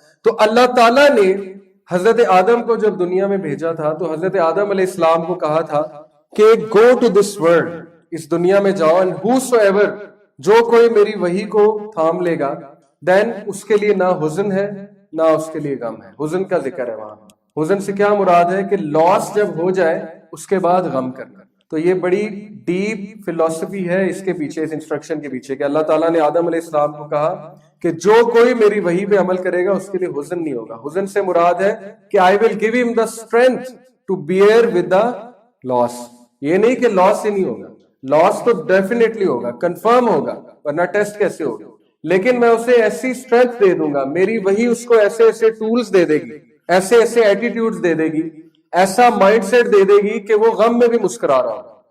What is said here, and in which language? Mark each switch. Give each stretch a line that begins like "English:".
Urdu: تو اللہ تعالیٰ نے حضرت آدم کو جب دنیا میں بھیجا تھا تو حضرت آدم علیہ السلام کو کہا تھا کہ
English: go to this world,
Urdu: اس دنیا میں جاؤ,
English: and whosoever,
Urdu: جو کوئی میری وحی کو تھام لے گا, دین اس کے لیے نہ حزن ہے نہ اس کے لیے غم ہے. حزن کا ذکر ہے وہاں. حزن سے کیا مراد ہے کہ لاس جب ہو جائے اس کے بعد غم کرنا. تو یہ بڑی ڈیپ فلسفی ہے اس کے پیچھے, اس انسٹرکشن کے پیچھے, کہ اللہ تعالیٰ نے آدم علیہ السلام کو کہا کہ جو کوئی میری وحی پہ عمل کرے گا اس کے لیے حزن نہیں ہوگا. حزن سے مراد ہے کہ
English: I will give him the strength to bear with the loss.
Urdu: یہ نہیں کہ لاس ہی نہیں ہوگا, لاس تو ڈیفینیٹلی ہوگا, کنفرم ہوگا, ورنہ ٹیسٹ کیسے ہوگا, لیکن میں اسے ایسی اسٹرینتھ دے دوں گا, میری وحی اس کو ایسے ایسے ٹولز دے دے گی, ایسے ایسے ایٹیٹیوڈز دے دے گی, ایسا مائنڈ سیٹ دے دے گی کہ وہ غم میں بھی مسکرا رہا ہوگا.